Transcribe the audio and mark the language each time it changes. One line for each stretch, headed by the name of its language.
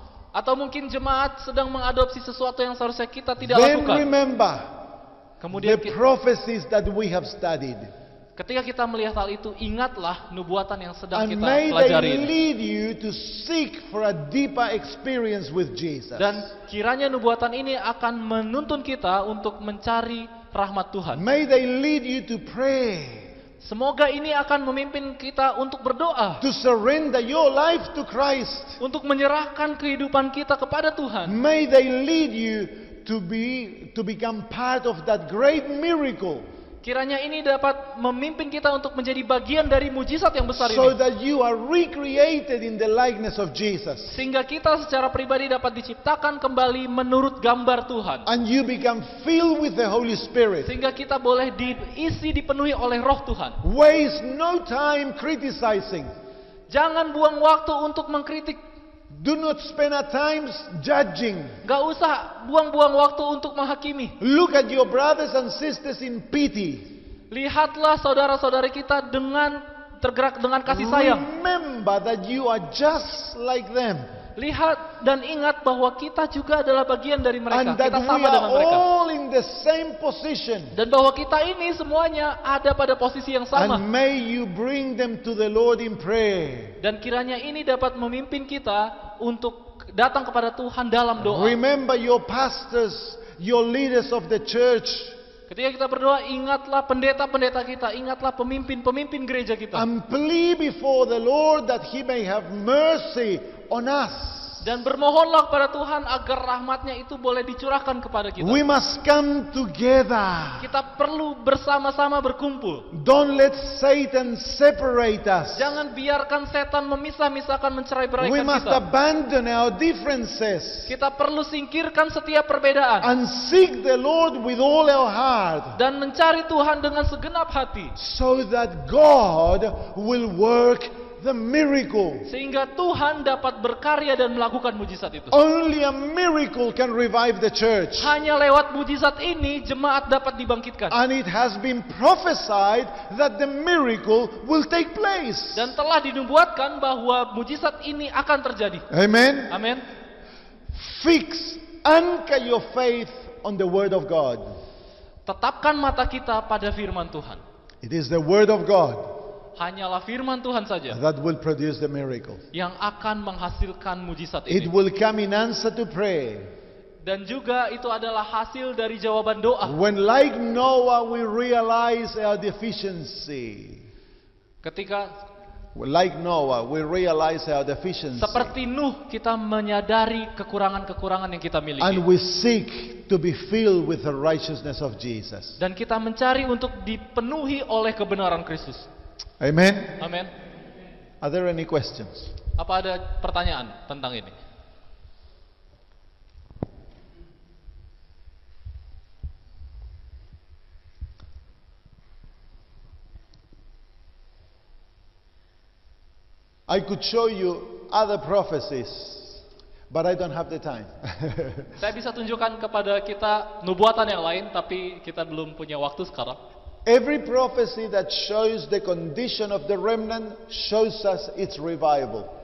Indonesian: atau mungkin jemaat sedang mengadopsi sesuatu yang seharusnya kita tidak
English: then
Indonesian: lakukan.
English: remember
Indonesian: Kemudian
English: the prophecies that we have studied.
Indonesian: ketika kita melihat hal itu, ingatlah nubuatan yang sedang
English: And
Indonesian: kita pelajari
English: they
Indonesian: ini.
English: lead you to seek for a deeper experience with Jesus.
Indonesian: Dan kiranya nubuatan ini akan menuntun kita untuk mencari rahmat Tuhan.
English: May they lead you to pray,
Indonesian: Semoga ini akan memimpin kita untuk berdoa,
English: to surrender your life to Christ.
Indonesian: untuk menyerahkan kehidupan kita kepada Tuhan.
English: May they lead you to become part of that great miracle,
Indonesian: Kiranya ini dapat memimpin kita untuk menjadi bagian dari mujizat yang besar
English: so
Indonesian: ini.
English: that you are recreated in the likeness of Jesus.
Indonesian: Sehingga kita secara pribadi dapat diciptakan kembali menurut gambar Tuhan.
English: And you become filled with the Holy Spirit.
Indonesian: Sehingga kita boleh dipenuhi oleh roh Tuhan.
English: Waste no time criticizing.
Indonesian: Jangan buang waktu untuk mengkritik.
English: Do not spend a time judging.
Indonesian: Gak usah buang-buang waktu untuk menghakimi.
English: Look at your brothers and sisters in pity.
Indonesian: Lihatlah saudara-saudari kita dengan tergerak dengan kasih sayang.
English: Remember that you are just like them.
Indonesian: Lihat dan ingat bahwa kita juga adalah bagian dari mereka.
English: And that
Indonesian: Kita
English: we
Indonesian: sama
English: are
Indonesian: dengan mereka.
English: all in the same position.
Indonesian: Dan bahwa kita ini semuanya ada pada posisi yang sama.
English: And may you bring them to the Lord in prayer.
Indonesian: Dan kiranya ini dapat memimpin kita untuk datang kepada Tuhan dalam doa.
English: Remember your pastors, your leaders of the church.
Indonesian: Ketika kita berdoa, ingatlah pendeta-pendeta kita, ingatlah pemimpin-pemimpin gereja kita.
English: And plead before the Lord that He may have mercy on us.
Indonesian: Dan bermohonlah kepada Tuhan agar rahmatnya itu boleh dicurahkan kepada kita.
English: We must come together.
Indonesian: Kita perlu bersama-sama berkumpul.
English: Don't let Satan separate us.
Indonesian: Jangan biarkan setan memisah-misahkan,
English: We
Indonesian: mencerai-beraikan
English: must
Indonesian: kita.
English: abandon our differences
Indonesian: Kita perlu singkirkan setiap perbedaan.
English: and seek the Lord with all our heart,
Indonesian: Dan mencari Tuhan dengan segenap hati.
English: so that God will work the miracle.
Indonesian: Sehingga Tuhan dapat berkarya dan melakukan mujizat itu.
English: Only a miracle can revive the church.
Indonesian: Hanya lewat mujizat ini jemaat dapat dibangkitkan.
English: And it has been prophesied that the miracle will take place.
Indonesian: Dan telah dinubuatkan bahwa mujizat ini akan terjadi.
English: Amen.
Indonesian: Amin.
English: Anchor your faith on the word of God.
Indonesian: Tetapkan mata kita pada firman Tuhan.
English: It is the word of God
Indonesian: Hanyalah firman Tuhan saja
English: that will produce the miracle.
Indonesian: yang akan menghasilkan mujizat
English: It will come in answer to prayer.
Indonesian: Dan juga itu adalah hasil dari jawaban doa.
English: When like Noah we realize our deficiency.
Indonesian: Ketika
English: like Noah, we realize our deficiency.
Indonesian: seperti Nuh, kita menyadari kekurangan-kekurangan yang kita miliki.
English: And we seek to be filled with the righteousness of Jesus.
Indonesian: Dan kita mencari untuk dipenuhi oleh kebenaran Kristus.
English: Amen?
Indonesian: Amin.
English: Are there any questions?
Indonesian: Apa ada pertanyaan tentang ini?
English: I could show you other prophecies, but I don't have the time.
Indonesian: Saya bisa tunjukkan kepada kita nubuatan yang lain, tapi kita belum punya waktu sekarang.
English: Every prophecy that shows the condition of the remnant shows us its revival.